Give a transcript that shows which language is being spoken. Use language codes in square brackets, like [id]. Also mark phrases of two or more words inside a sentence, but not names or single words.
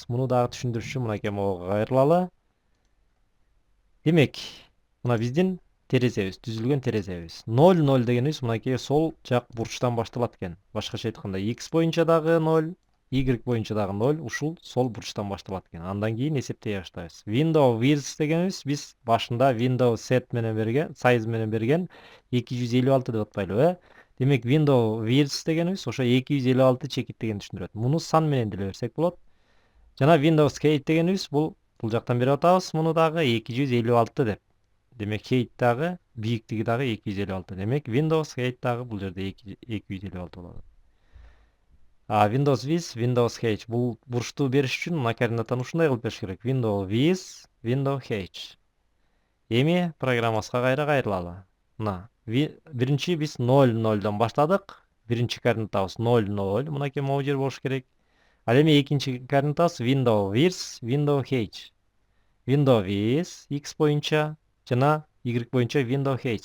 [ky] Муну дагы түшүндүрүш үчүн мынакей могуга кайрылалы. Демек, мына биздин терезебиз, түзүлгөн терезебиз. 00 дегенибиз мынакей сол жак бурчтан башталат экен. Башкача айтканда x боюнча дагы 0, y боюнча дагы 0, ушул сол бурчтан башталат экен. Андан кийин эсептей баштайбыз. [en] Window width [ky] дегенибиз биз башында [en] window set [ky] менен берген, size менен берген 256 деп атпайлыбы? Демек, [en] window width [ky] дегенибиз ошо 256 чекит деген түшүндүрөт. Муну сан менен деле берсек болот. Жана [en] window height [ky] дегенибиз бул Бул жактан берип атабыз. Муну дагы 256 деп. Демек height дагы бийиктиги дагы 256. Демек [en] Windows height [ky] дагы бул жерде 256 болот. [en] Windows with, Windows H. [ky] Бул бурчту бериш үчүн мына координатаны ушундай кылып бериш керек. [en] Windows with, Windows H. [ky] Эми программабызга кайрылалы. Мына биринчи биз 0,0дан баштадык. Биринчи координатабыз 0,0. Мынакей могу жер болуш керек. Ал эми экинчи координатабыз [en] Windows with, Windows H. Windows with X [ky] боюнча жана Y боюнча [en] Windows H.